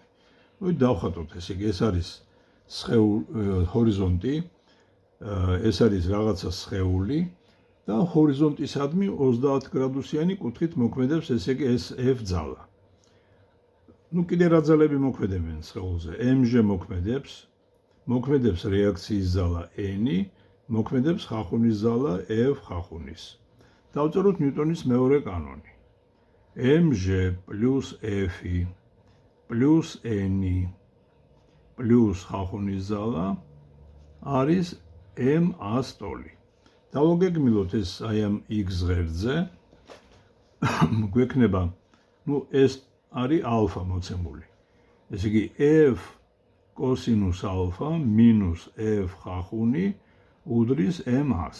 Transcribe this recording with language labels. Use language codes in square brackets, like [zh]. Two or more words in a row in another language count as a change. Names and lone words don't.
[ka] დავხატოთ, ესე იგი, ეს არის ჰორიზონტი, ეს არის რაღაცა სხეული და ჰორიზონტისადმი 30 გრადუსიანი კუთხით მოქმედებს, ესე იგი, ეს F ძალა. კიდე რა ძალები მოქმედებენ სხეულზე? mg მოქმედებს რეაქციის ზალა n, მოქმედებს ხახუნის ზალა F ხახუნის. დავწეროთ ნიუტონის მეორე კანონი. mg plus F plus n plus ხახუნის ზალა არის ma სტოლი. დავაგეგმილოთ ეს აი ამ x ღერძზე. გვექნება, ეს არის ალფა მოცემული. ესე იგი, f კოსინუს ალფა მინუს f ხახუნი უდრის m-ას.